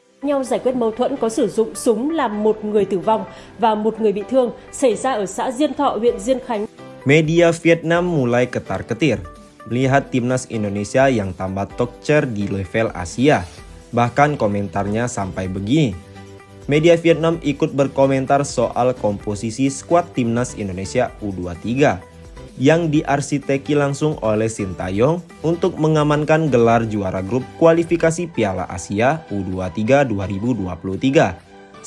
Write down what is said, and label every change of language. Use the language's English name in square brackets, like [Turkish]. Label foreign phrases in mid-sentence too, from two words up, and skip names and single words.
[Vietnamese] nhau giải quyết mâu thuẫn có sử dụng súng làm một người tử vong và một người bị thương xảy ra ở xã Diên Thọ, huyện Diên Khánh. [Indonesian] Media Vietnam mulai ketar-ketir melihat timnas Indonesia yang tambah tokcer di level Asia. Bahkan komentarnya sampai begini. Media Vietnam ikut berkomentar soal komposisi skuad timnas Indonesia U23 yang diarsiteki langsung oleh Sintayong untuk mengamankan gelar juara grup kualifikasi Piala Asia U23 2023.